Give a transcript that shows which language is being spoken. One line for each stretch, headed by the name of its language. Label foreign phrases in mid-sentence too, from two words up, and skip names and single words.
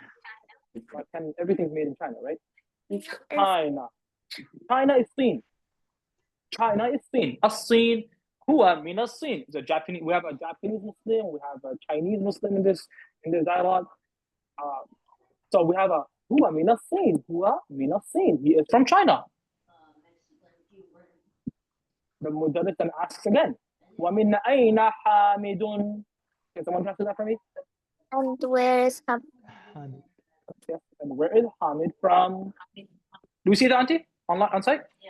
English: Like, everything's made in China, right? China. China is sin. China is sin. As-sin.
Arabic: هو من الصين.
English: The Japanese. We have a Japanese Muslim. We have a Chinese Muslim in this dialogue. So we have a
Arabic: هو من الصين. هو من الصين.
English: He is from China. The mudarris then asks again,
Arabic: ومن أين حامد?
English: Can someone translate that for me? where is Hamid? Hamid. Yes. And where is Hamid from? Do we see that, auntie? On site? Yeah.